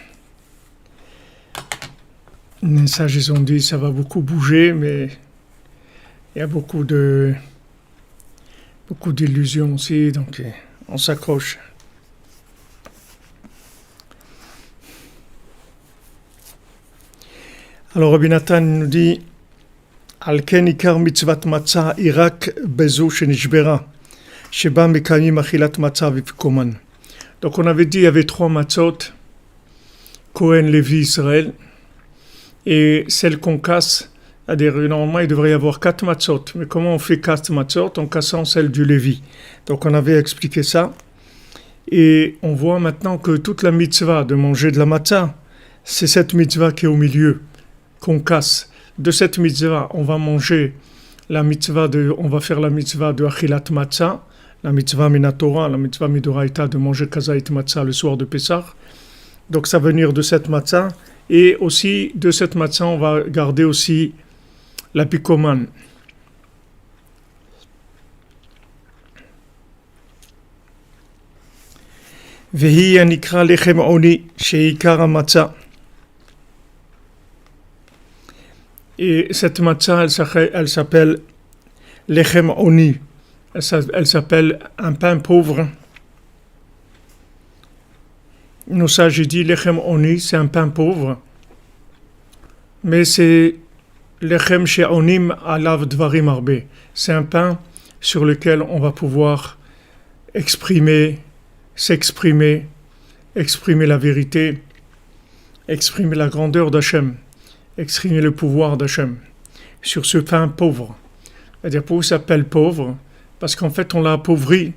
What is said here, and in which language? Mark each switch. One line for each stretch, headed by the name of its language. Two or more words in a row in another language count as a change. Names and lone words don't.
French: Les sages, ils ont dit, ça va beaucoup bouger, mais il y a beaucoup d'illusions aussi, donc on s'accroche.
Hebrew: Alors Rabbi Nathan nous dit, על כן עיקר מצוות מצה היא רק בזו שנשברה, שבה מקיימים אכילת מצה ואפיקומן.
French: Donc on avait dit il y avait 3 matzot, Cohen, Lévi, Israël, et celle qu'on casse, c'est-à-dire normalement il devrait y avoir 4 matzot, mais comment on fait 4 matzot en cassant celle du Lévi? Donc on avait expliqué ça, et on voit maintenant que toute la mitzvah de manger de la matzah, c'est cette mitzvah qui est au milieu, qu'on casse. De cette mitzvah, on va faire la mitzvah de
Hebrew: אכילת מצה,
French: la
Hebrew: מצוה מן התורה,
French: la
Hebrew: מצוה מדאורייתא
French: de manger
Hebrew: כזית מצה
French: le soir de Pessah. Donc ça va venir de cette matzah. Et aussi de cette matzah, on va garder aussi l'apikoman.
Hebrew: והיא הנקראת לחם עוני שעיקר מצה.
French: Et cette matzah, elle s'appelle
Hebrew: לחם עוני.
French: Elle s'appelle un pain pauvre. Nos sages disent
Hebrew: לחם עוני,
French: c'est un pain pauvre.
Hebrew: Mais c'est לחם שעונים עליו דברים הרבה.
French: C'est un pain sur lequel on va pouvoir s'exprimer la vérité, exprimer la grandeur d'Hachem, exprimer le pouvoir d'Hachem. Sur ce pain pauvre. C'est-à-dire pourquoi il s'appelle pauvre? Parce qu'en fait, on l'a appauvri.